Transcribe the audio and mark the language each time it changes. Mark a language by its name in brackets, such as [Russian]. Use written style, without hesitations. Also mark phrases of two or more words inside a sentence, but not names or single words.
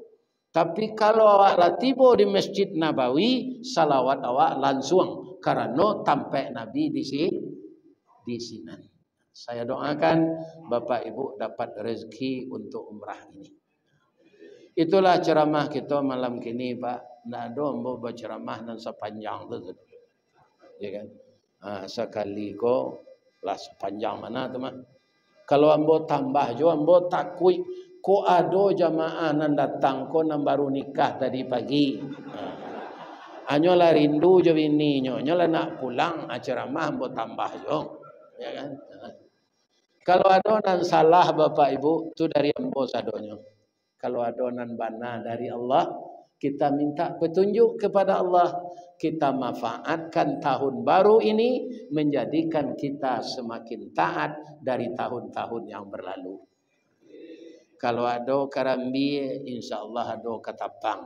[Minangkabau] Tapi kalau awak lah tiba di Masjid Nabawi, salawat awak langsung karena tampak Nabi di sini. [Indonesian] Saya doakan bapak ibu dapat rezeki untuk umrah ini. Itulah ceramah kita malam kini Pak. [Minangkabau] Nggak ada ambo berceramah dan sepanjang tu. [Indonesian] Ya kan? [Minangkabau] Sekali ko lah sepanjang mana tu mah. Kalau ambo tambah jo ambo takui ko ado jamaah nan datang ko nan baru nikah tadi pagi. Anyo lah rindu jo bini nyo lah nak pulang ceramah ambo tambah jo. [Indonesian] Ya kan? [Minangkabau] Kalau ada nan salah bapak ibu tu dari ambo sadonyo. [Indonesian] Kalau ada nan bana dari Allah, kita minta petunjuk kepada Allah. Kita manfaatkan tahun baru ini menjadikan kita semakin taat dari tahun-tahun yang berlalu. Kalau ada karambi, [Arabic] insya Allah [Indonesian] ada katapang.